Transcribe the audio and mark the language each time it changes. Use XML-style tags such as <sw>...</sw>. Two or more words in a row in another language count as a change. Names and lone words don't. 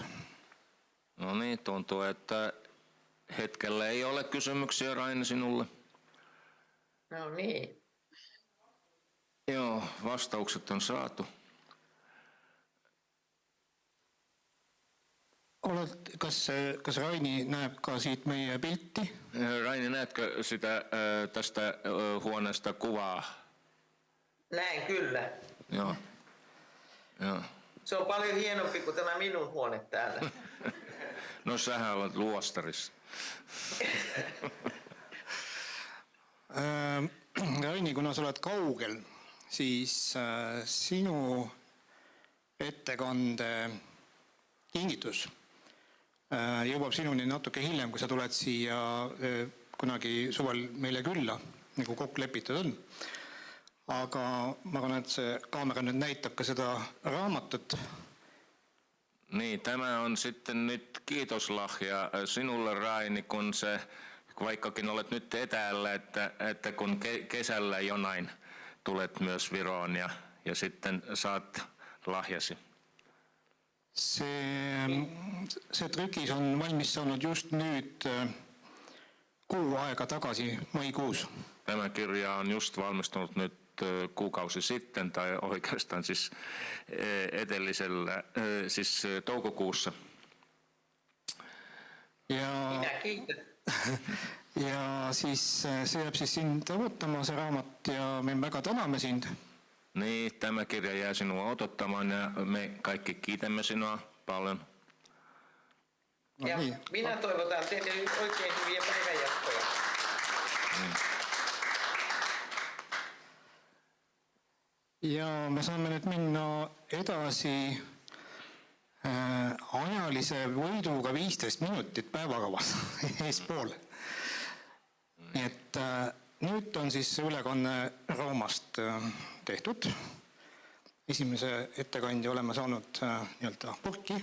<fi>No niin, tuntuu, että hetkellä ei ole kysymyksiä, Raini, sinulle. No niin. Joo, vastaukset on saatu.</fi> <et>Kas Raini näeb ka siit meie pilti?</et> <fi>Raini, näetkö sitä tästä huoneesta kuvaa? Näen kyllä. Joo. Joo. Se on paljon hienompi kuin tämä minun huone täällä. No sähän olet luostarissa.</fi> <et>Raini, kuna sa oled kaugel, siis sinu ettekande kingitus jõuab sinuni natuke hiljem, kui sa tuled siia kunagi suvel meile külla, nagu kokku lepitud on. Aga ma arvan, et see kaamera nüüd näitab ka seda raamatut</et> <fi>Niin, tämä on sitten nyt kiitoslahja sinulle, Raini, kun vaikkakin olet nyt etäällä, että kun kesällä jonain tulet myös Viroon ja sitten saat lahjasi.</fi> <et>See trükis on valmis saanud just nüüd kuu aega tagasi, maikuus.</et> <fi>Tämä kirja on just valmistunut nyt kuukausi sitten, tai oikeastaan siis edellisellä, siis toukokuussa. Minä kiitän.</fi> <et>Ja siis see jääb siis sind ootama, see raamat, ja me väga täname sind.</et> <fi>Niin, tämä kirja jää sinua odottamaan ja me kaikki kiitämme sinua paljon. Ja minä toivotan teille oikein hyviä päivänjatkoja.</fi> <et>Ja me saame nüüd minna edasi ajalise võiduga 15 minutit päevakavas eespool. Nii et nüüd on siis ülekanne Roomast tehtud. Esimese ettekandja oleme saanud nii-öelda purki.</et>